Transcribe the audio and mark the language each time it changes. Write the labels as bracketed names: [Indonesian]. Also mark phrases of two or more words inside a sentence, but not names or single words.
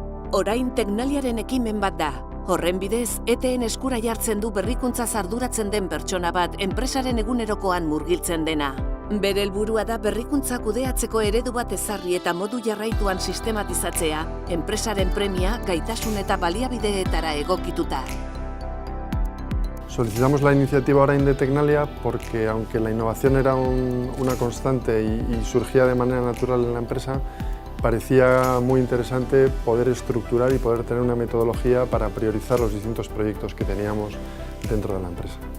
[Basque] Orain Teknaliaren ekimen bat da. Horren bidez, ETEen eskura jartzen du berrikuntzaz arduratzen den pertsona bat enpresaren egunerokoan murgiltzen dena. Bere helburua da berrikuntza kudeatzeko eredu bat ezarri eta modu jarraituan sistematizatzea, enpresaren premia, gaitasun eta baliabideetara egokituta. [Spanish] Solicitamos la iniciativa Orain de Tecnalia porque, aunque la innovación era una constante y surgía de manera natural en la empresa, parecía muy interesante poder estructurar y poder tener una metodología para priorizar los distintos proyectos que teníamos dentro de la empresa.